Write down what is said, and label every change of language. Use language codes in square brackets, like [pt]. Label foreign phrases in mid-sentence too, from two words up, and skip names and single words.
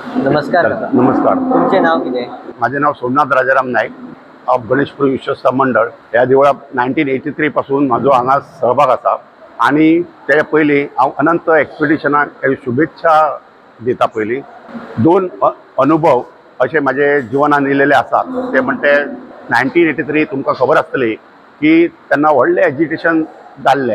[mr] नमस्कार काका. नमस्कार. तुमचे नाव किती आहे? माझे नाव सोमनाथ राजाराम नाईक ऑफ गणेशपुरी विश्वस्त मंडळ. [kok] ह्या देवळात 1983 पासून म्हाजो हांगा सहभाग आसा आणि त्या पयलीं हांव अनंत एक्सपिडिशनाक शुभेच्छा दिता. पयलीं दोन अनुभव असे माझे जिवनान येयलेले आसात. ते म्हणटे 1983 तुमकां खबर आसतली की तेन्ना व्हडलें एजिटेशन जाल्लें.